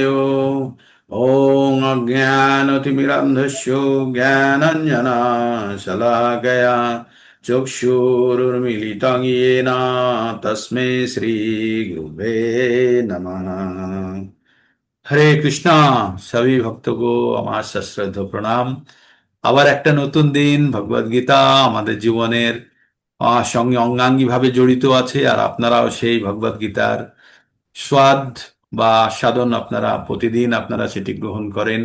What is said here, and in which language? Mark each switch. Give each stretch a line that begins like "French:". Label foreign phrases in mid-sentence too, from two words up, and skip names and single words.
Sanskrit: ओम अज्ञानतिमिरान्धस्य ज्ञानाञ्जनशलाकया चक्षुरुन्मीलितं येन तस्मै श्रीगुरुवे नमः।
Bangla: হরে কৃষ্ণা। সবই ভক্তগো আমার সশ্রদ্ধ প্রণাম। আবার একটা নতুন দিন, ভগবদ গীতা আমাদের জীবনের সঙ্গে অঙ্গাঙ্গিভাবে জড়িত আছে, আর আপনারাও সেই ভগবদ গীতার স্বাদ বা আস্বাদন আপনারা প্রতিদিন আপনারা সেটি গ্রহণ করেন।